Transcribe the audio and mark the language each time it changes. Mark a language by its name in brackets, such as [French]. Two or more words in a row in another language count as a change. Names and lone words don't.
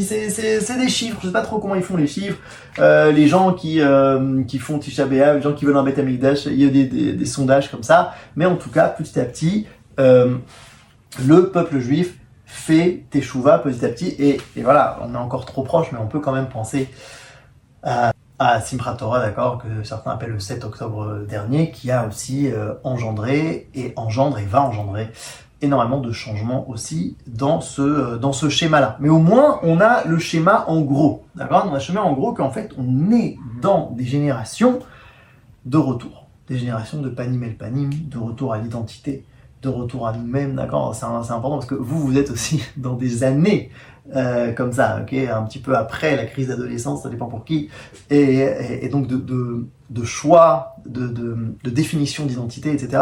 [French] C'est des chiffres, je sais pas trop comment ils font les chiffres. Les gens qui font Tisha B'Av, les gens qui veulent un [Hebrew] בית המקדש, [French] il y a des sondages comme ça, mais en tout cas, petit à petit, le peuple juif fait Teshuvah petit à petit, et voilà, on est encore trop proche, mais on peut quand même penser à Simchat Torah, d'accord, que certains appellent le 7 octobre dernier, qui a aussi engendré et engendre et va engendrer énormément de changements aussi dans ce schéma-là. Mais au moins, on a le schéma en gros, d'accord. On a le schéma en gros qu'en fait, on est dans des générations de retour, des générations de [Hebrew] פנים אל פנים, [French] de retour à l'identité, de retour à nous-mêmes, d'accord. C'est important parce que vous êtes aussi dans des années comme ça, ok, un petit peu après la crise d'adolescence, ça dépend pour qui, et donc de choix, de définition d'identité, etc.